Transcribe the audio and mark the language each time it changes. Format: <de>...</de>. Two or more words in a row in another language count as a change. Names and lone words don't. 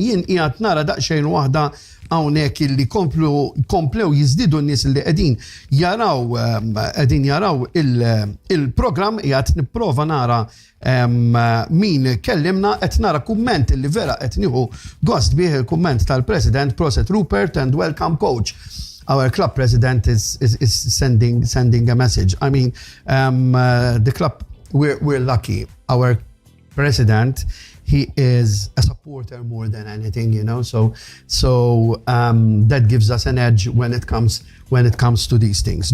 <mt>Jien qiegħed nara daqsxejn waħda hawnhekk illi komplew jiżdiedu n-nies li qegħdin jaraw il-programm qiegħed nipprova nara min kellimna qed nara kumment illi vera qed nieħu gost bih il-kumment tal-President Proset Rupert</mt> <en>and welcome coach. Our club president is sending a message. I mean, the club we're lucky. Our president, he is a supporter more than anything, you know. So that gives us an edge when it comes to these things.</en>